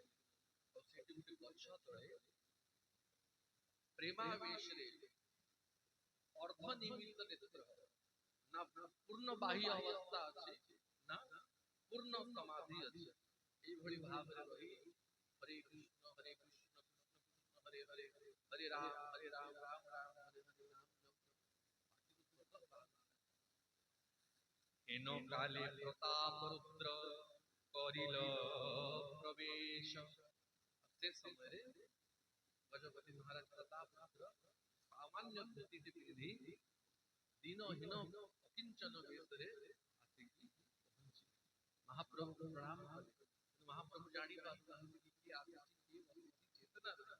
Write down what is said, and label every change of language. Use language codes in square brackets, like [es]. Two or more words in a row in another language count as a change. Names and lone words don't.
[or] ଆଉ ସେଠି ଗୋଟେ ଗଛ ତଳେ ପ୍ରେମାବେଶରେ ଅର୍ଦ୍ଧ ନିମିତ୍ତ ନେତ୍ର, ନା ପୂର୍ଣ୍ଣ ବାହ୍ୟ ଅବସ୍ଥା ଅଛି, ନା ପୂର୍ଣ୍ଣ ସମାଧି ଅଛି। এইଭଳି ଭାବରେ ରହି ହରେ କୃଷ୍ଣ ହରେ କୃଷ୍ଣ କୃଷ୍ଣ ହରେ ହରେ, ହରେ ରାମ ରାମ ରାମ ହରେ ହରେ ନାମ। [bn] হেন কালে প্রতাপ রুদ্র করিল প্রবেশ। [or] ସେ ସମୟରେ ଗଜପତି ମହାରାଜ ପ୍ରତାପ ରୁଦ୍ର ସାମାନ୍ୟ ଧୋତିଟି ପିନ୍ଧି ଦୀନହୀନ ଅକିଞ୍ଚନ ବେଶରେ ଆସିକି ପହଞ୍ଚିଲେ। ମହାପ୍ରଭୁଙ୍କୁ ପ୍ରଣାମ କଲେ। ମହାପ୍ରଭୁ ଜାଣି ପାରୁନାହାନ୍ତି କି କିଏ ଆସିଛି, କିଏ ବସିଛି, ଚେତନା ନାହିଁ।